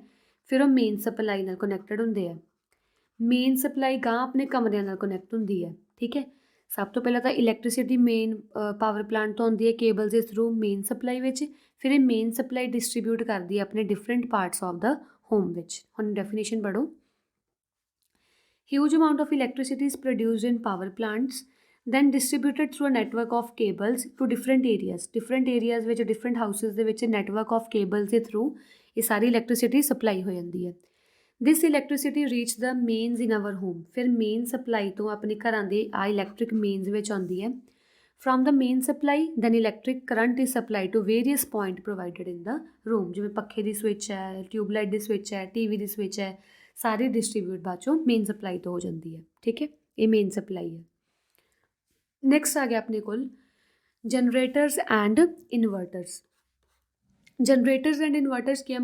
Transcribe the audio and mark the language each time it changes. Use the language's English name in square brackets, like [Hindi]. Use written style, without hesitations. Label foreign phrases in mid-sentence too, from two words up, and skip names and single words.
[Punjabi] ਫਿਰ ਉਹ [English] main supply [Punjabi] ਨਾਲ ਕਨੈਕਟਡ ਹੁੰਦੇ ਆ। [English] main supply [Punjabi] ਗਾਂ ਆਪਣੇ ਕਮਰਿਆਂ ਨਾਲ ਕਨੈਕਟ ਹੁੰਦੀ ਹੈ। ਠੀਕ ਹੈ, ਸਭ ਤੋਂ ਪਹਿਲਾਂ ਤਾਂ ਇਲੈਕਟ੍ਰੀਸਿਟੀ [English] main power plant [Punjabi] ਤੋਂ ਆਉਂਦੀ ਹੈ ਕੇਬਲਸ ਦੇ ਥਰੂ [English] main supply [Punjabi] ਵਿੱਚ, ਫਿਰ ਇਹ [English] main supply [Punjabi] ਡਿਸਟਰੀਬਿਊਟ ਕਰਦੀ ਹੈ ਆਪਣੇ [English] different parts of the home [Punjabi] ਵਿੱਚ। ਹੁਣ ਡੈਫੀਨੇਸ਼ਨ ਪੜ੍ਹੋ। [English] Huge amount of electricity is produced in power plants, then distributed through a network of cables to different areas. Different areas [Punjabi] ਵਿੱਚ, [English] different houses [Punjabi] ਦੇ ਵਿੱਚ [English] network of cables [Punjabi] ਦੇ through ਇਹ ਸਾਰੀ [English] electricity supply [Punjabi] ਹੋ ਜਾਂਦੀ ਹੈ। [English] This electricity reach the mains in our home. [Punjabi] ਫਿਰ [English] main supply [Punjabi] ਤੋਂ ਆਪਣੇ ਘਰਾਂ ਦੇ ਆ [English] electric mains [Punjabi] ਵਿੱਚ ਆਉਂਦੀ ਹੈ। [English] From the main supply, then electric current is supplied to various point provided in the room. [Punjabi] ਜਿਵੇਂ ਪੱਖੇ ਦੀ ਸਵਿੱਚ ਹੈ, ਟਿਊਬਲਾਈਟ ਦੀ ਸਵਿੱਚ ਹੈ, ਟੀਵੀ ਦੀ ਸਵਿੱਚ ਹੈ, ਸਾਰੀ ਡਿਸਟਰੀਬਿਊਟ ਬਾਅਦ ਚੋਂ [English] main supply [Punjabi] ਤੋਂ ਹੋ ਜਾਂਦੀ ਹੈ। ਠੀਕ ਹੈ, ਇਹ [English] main supply [Punjabi] ਹੈ। ਨੈਕਸਟ ਆ ਗਿਆ ਆਪਣੇ ਕੋਲ [English] generators and inverters. generators and inverters [Punjabi] ਕੀ ਹੈ?